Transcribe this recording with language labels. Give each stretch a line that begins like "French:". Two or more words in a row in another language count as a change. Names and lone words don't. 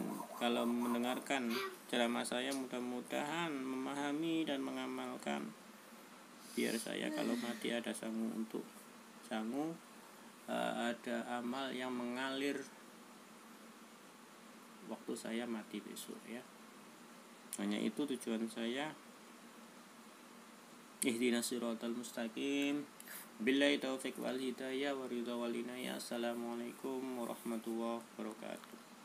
Indonesian: Kalau mendengarkan ceramah saya, mudah-mudahan memahami dan mengamalkan, biar saya kalau mati ada ada amal yang mengalir waktu saya mati besok ya. Hanya itu tujuan saya.
Arabic: اهدنا الصراط المستقيم. بالله التوفيق والهداية والرضا والعناية. السلام عليكم ورحمة الله وبركاته.